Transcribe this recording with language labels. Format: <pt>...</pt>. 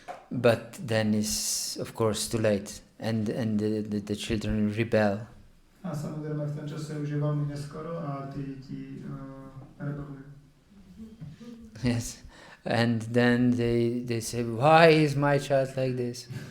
<en>But then is of course too late, and the children rebel.</en> <sk>A samozrejme v tom čase už je veľmi neskoro a tie deti rebelujú.</sk> <en>Yes, and then they say, why is my child like this?</en>